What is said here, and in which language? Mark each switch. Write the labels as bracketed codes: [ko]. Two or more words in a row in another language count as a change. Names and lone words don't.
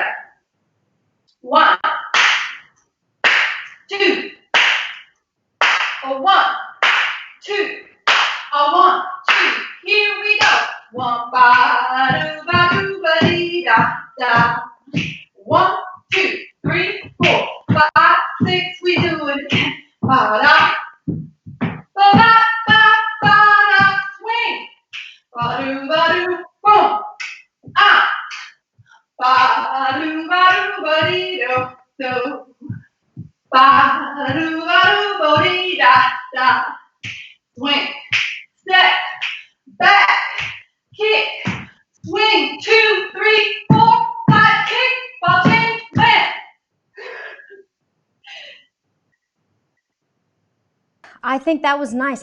[en] 1, 2, a 1, 2, a 1, 2. Here we go. 1, ba, do, ba, dee, da, da. 1, 2, 3, 4, 5, 6. We do it again. Ba, da, ba, ba, ba, da. Swing. Ba, do, boom. Ah. Ba, do, dee, do, do. Ba, do, dee, da, da. Swing, step, back, kick, swing, 2, 3, 4, 5, kick, ball change, land. I think that was nice.